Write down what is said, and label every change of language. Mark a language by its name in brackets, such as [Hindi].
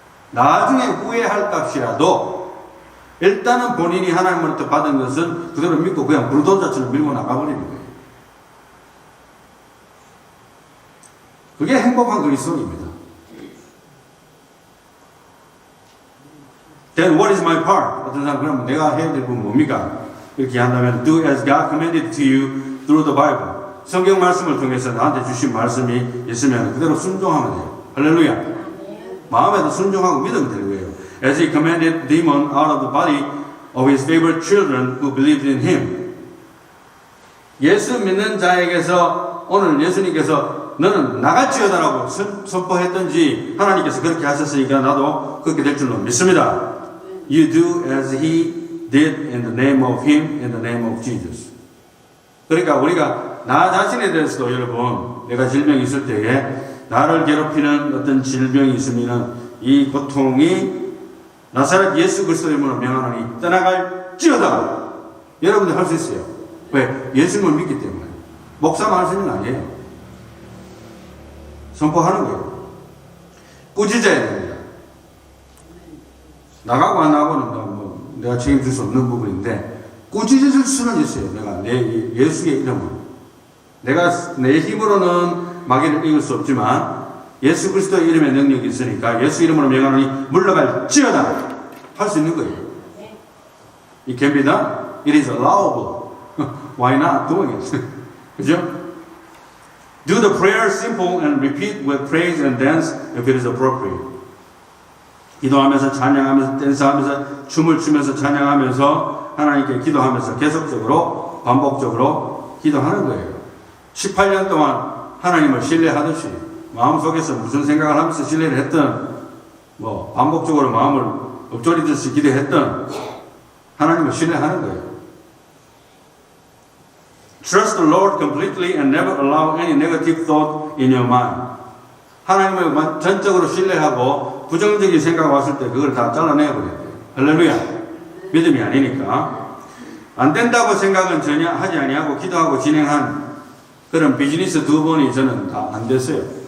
[Korean] 나중에 후회할 값이라도 일단은 본인이 하나님으로부터 받은 것은 그대로 믿고 그냥 불도저처럼 밀고 나가버리는 거예요. 그게 행복한 그리스도입니다. [English] Then what is my part? [Korean] 어떤 사람 그러면 내가 해야 될 부분 뭡니까? 이렇게 한다면 [English] do as God commanded to you through the Bible. [Korean] 성경 말씀을 통해서 나한테 주신 말씀이 있으면 그대로 순종하면 돼요. 할렐루야. 마음에도 순종하고 믿으면 되는 거예요. [English] As he commanded demon out of the body of his favorite children who believed in him. [Korean] 예수 믿는 자에게서 오늘 예수님께서 너는 나갈지어다라고 선포했던지 하나님께서 그렇게 하셨으니까 나도 그렇게 될 줄로 믿습니다. [English] You do as he did in the name of him, in the name of Jesus. [Korean] 그러니까 우리가 나 자신에 대해서도 여러분 내가 질병이 있을 때에 나를 괴롭히는 어떤 질병이 있으면 이 고통이 나사렛 예수 그리스도 이름으로 명하노니 떠나갈지어다. 여러분들 할 수 있어요. 왜? 예수님을 믿기 때문에. 목사만 할 수 있는 거 아니에요. 선포하는 거예요. 꾸짖어야 됩니다. 나가고 안 나가고는 뭐 내가 책임질 수 없는 부분인데 꾸짖을 수는 있어요. 내가 내 예수의 이름으로. 내가 내 힘으로는 마귀를 이길 수 없지만 예수 그리스도의 이름에 능력이 있으니까 예수 이름으로 명하노니 물러갈지어다 할 수 있는 거예요. [English] It can be done. It is allowable. Why not doing it? [Korean] 그죠? [English] Do the prayer simple and repeat with praise and dance if it is appropriate. [Korean] 기도하면서 찬양하면서 댄스하면서 춤을 추면서 찬양하면서 하나님께 기도하면서 계속적으로 반복적으로 기도하는 거예요. 18년 동안 하나님을 신뢰하듯이 마음속에서 무슨 생각을 하면서 신뢰를 했던 뭐 반복적으로 마음을 엎조리듯이 기도했던 하나님을 신뢰하는 거예요. [English] Trust the Lord completely and never allow any negative thought in your mind. [Korean] 하나님을 전적으로 신뢰하고 부정적인 생각 왔을 때 그걸 다 잘라내버려야 돼요. 할렐루야. 믿음이 아니니까. 안 된다고 생각은 전혀 하지 아니하고 기도하고 진행한 그런 비즈니스 2번이 저는 다 안 됐어요.